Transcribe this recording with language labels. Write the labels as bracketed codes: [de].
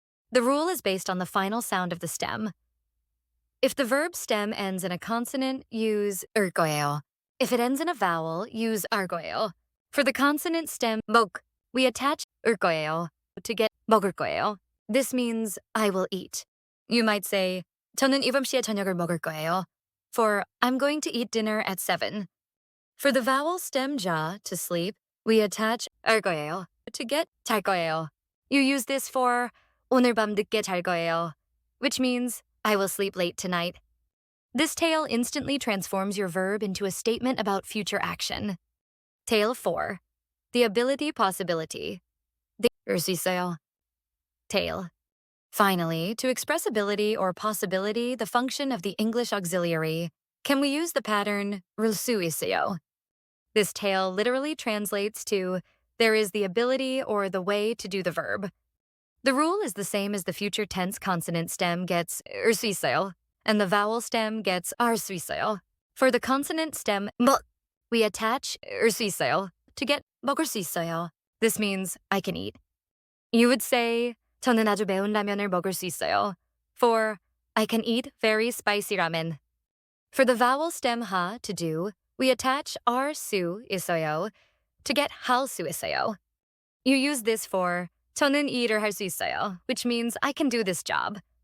[en] The rule is based on the final sound of the stem. If the verb stem ends in a consonant, use 을 거예요. If it ends in a vowel, use 알 거예요. For the consonant stem 먹, we attach 을 거예요 to get 먹을 거예요. This means I will eat. [ko] You might say, 저는 7시에 저녁을 먹을 거예요. [en] For I'm going to eat dinner at 7. For the vowel stem 자, to sleep, we attach 알 거예요 to get 잘 거예요. You use this for 오늘 밤 늦게 잘 거예요, which means I will sleep late tonight. This tail instantly transforms your verb into a statement about future action. Tail 4. The ability possibility. 을 수 있어요. Tail. Finally, to express ability or possibility, the function of the English auxiliary, can we use the pattern 를 수 있어요? This tail literally translates to there is the ability or the way to do the verb. The rule is the same as the future tense consonant stem gets 을 수 있어요, and the vowel stem gets 알 수 있어요. For the consonant stem 먹, we attach 을 수 있어요 to get 먹을 수 있어요. This means I can eat. [ko] You would say 저는 아주 매운 라면을 먹을 수 있어요. [en] For I can eat very spicy ramen. For the vowel stem 하, to do, we attach 알 수 있어요 to get 할 수 있어요. You use this for 저는 이 일을 할 수 있어요, which means I can do this job.